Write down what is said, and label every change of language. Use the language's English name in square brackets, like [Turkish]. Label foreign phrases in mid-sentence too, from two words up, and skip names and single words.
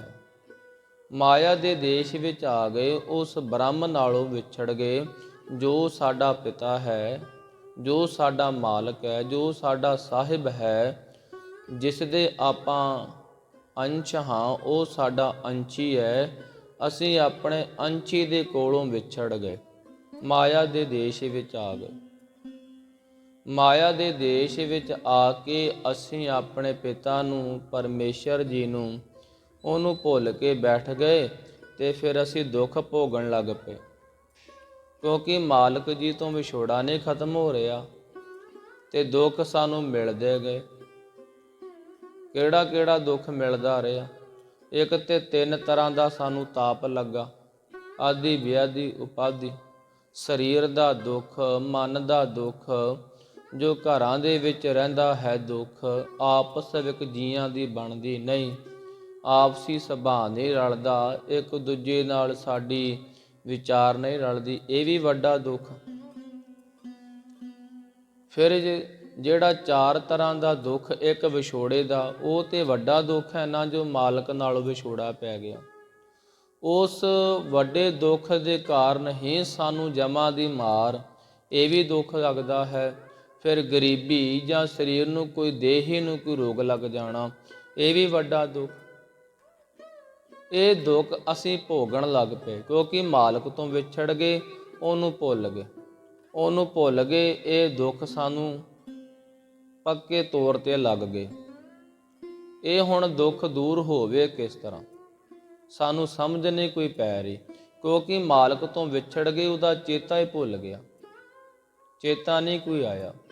[Punjabi] ਮਾਇਆ ਦੇ ਦੇਸ਼ ਵਿਚ ਆ ਗਏ, ਉਸ ਬ੍ਰਹਮ ਨਾਲੋਂ ਵਿਛੜ ਗਏ ਜੋ ਸਾਡਾ ਪਿਤਾ ਹੈ, ਜੋ ਸਾਡਾ ਮਾਲਕ ਹੈ, ਜੋ ਸਾਡਾ ਸਾਹਿਬ ਹੈ, ਜਿਸ ਦੇ ਆਪਾਂ ਅੰਸ਼ ਹਾਂ, ਵੋ ਸਾਡਾ ਅੰਸ਼ੀ ਹੈ। ਅਸੀਂ ਅਪਣੇ ਅੰਸ਼ੀ ਦੇ ਕੋਲੋਂ ਵਿਛੜ ਗਏ, ਮਾਇਆ ਦੇ ਦੇਸ਼ ਵਿਚ ਆ ਗਏ। ਮਾਇਆ ਦੇ ਦੇਸ਼ ਵਿਚ ਆਕੇ ਅਸੀਂ ਅਪਣੇ ਪਿਤਾ ਨੂੰ, ਪਰਮੇਸ਼ਵਰ ਜੀ ਨੂੰ, ਉਹਨੂੰ ਭੁੱਲ ਕੇ ਬੈਠ ਗਏ ਤੇ ਫਿਰ ਅਸੀਂ ਦੁੱਖ ਭੋਗਣ ਲੱਗ ਪਏ, ਕਿਉਂਕਿ ਮਾਲਕ ਜੀ ਤੋਂ ਵਿਛੋੜਾ ਨਹੀਂ ਖਤਮ ਹੋ ਰਿਹਾ ਤੇ ਦੁੱਖ ਸਾਨੂੰ ਮਿਲਦੇ ਗਏ। ਕਿਹੜਾ ਕਿਹੜਾ ਦੁੱਖ ਮਿਲਦਾ ਰਿਹਾ। ਇੱਕ ਤੇ ਤਿੰਨ ਤਰ੍ਹਾਂ ਦਾ ਸਾਨੂੰ ਤਾਪ ਲੱਗਾ, ਆਦਿ ਵਿਆਧੀ ਉਪਾਧੀ। ਸਰੀਰ ਦਾ ਦੁੱਖ, ਮਨ ਦਾ ਦੁੱਖ, ਜੋ ਘਰਾਂ ਦੇ ਵਿੱਚ ਰਹਿੰਦਾ ਹੈ ਦੁੱਖ, ਆਪਸ ਵਿੱਚ ਜੀਆਂ ਦੀ ਬਣਦੀ ਨਹੀਂ, ਆਪਸੀ ਸੁਭਾਅ ਨਹੀਂ ਰਲਦਾ, ਏਕ ਦੂਜੇ ਨਾਲ ਸਾਡੀ ਵਿਚਾਰ ਨਹੀਂ ਰਲਦੀ, ਯੇ ਭੀ ਵੱਡਾ ਦੁੱਖ। ਫਿਰ ਜਿਹੜਾ ਚਾਰ ਤਰਹ ਕਾ ਦੁੱਖ, ਏਕ ਵਿਛੋੜੇ ਕਾ, ਵੋ ਤੋ ਵੱਡਾ ਦੁੱਖ ਹੈ ਨਾ, ਜੋ ਮਾਲਕ ਨਾਲੋਂ ਵਿਛੋੜਾ ਪੈ ਗਯਾ। ਉਸ ਵੱਡੇ ਦੁੱਖ ਕੇ ਕਾਰਣ ਹੀ ਸਾਨੂੰ ਜਮਾ ਦੀ ਮਾਰ, ਯੇ ਭੀ ਦੁੱਖ ਲਗਤਾ ਹੈ। ਫਿਰ ਗਰੀਬੀ ਜਾਂ ਸ਼ਰੀਰ ਨੂੰ ਕੋਈ ਦੇਹੀ ਨੂੰ ਕੋਈ ਰੋਗ ਲੱਗ ਜਾਣਾ, ਯੇ ਭੀ ਵੱਡਾ ਦੁੱਖ। ਇਹ ਦੁੱਖ ਅਸੀਂ ਭੋਗਣ ਲੱਗ ਪਏ ਕਿਉਂਕਿ ਮਾਲਕ ਤੋਂ ਵਿਛੜ ਗਏ, ਉਹਨੂੰ ਭੁੱਲ ਗਏ। ਉਹਨੂੰ ਭੁੱਲ ਗਏ, ਇਹ ਦੁੱਖ ਸਾਨੂੰ ਪੱਕੇ ਤੌਰ 'ਤੇ ਲੱਗ ਗਏ। ਇਹ ਹੁਣ ਦੁੱਖ ਦੂਰ ਹੋਵੇ ਕਿਸ ਤਰ੍ਹਾਂ, ਸਾਨੂੰ ਸਮਝ ਨਹੀਂ ਕੋਈ ਪੈ ਰਹੀ, ਕਿਉਂਕਿ ਮਾਲਕ ਤੋਂ ਵਿਛੜ ਗਏ, ਉਹਦਾ ਚੇਤਾ ਹੀ ਭੁੱਲ ਗਿਆ, ਚੇਤਾ ਨਹੀਂ ਕੋਈ ਆਇਆ।